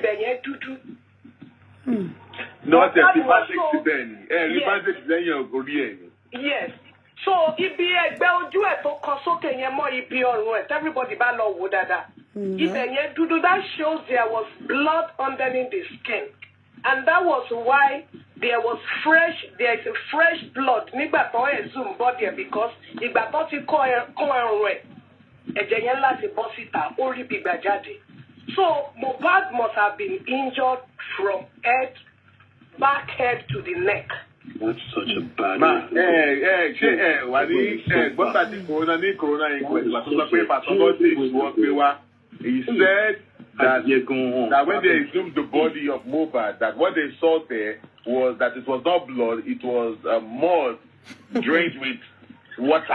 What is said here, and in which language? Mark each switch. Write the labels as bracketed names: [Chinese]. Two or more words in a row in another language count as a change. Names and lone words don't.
[English] Yes. So everybody that shows there was blood underneath the skin. And that was why there's a fresh blood [Yoruba] nígbà tó [English] exhume body because [Yoruba] ìgbà tó ti kó ẹrùn rẹ̀ ẹ̀jẹ̀ yẹn láti bọ́ síta ó rí bí gbà jáde. [English] So Mohbad must have been injured from back head to the neck. That's such a bad he said that when they exhumed the body of Mohbad, that what they saw there was that it was not blood, it was mud drained with water.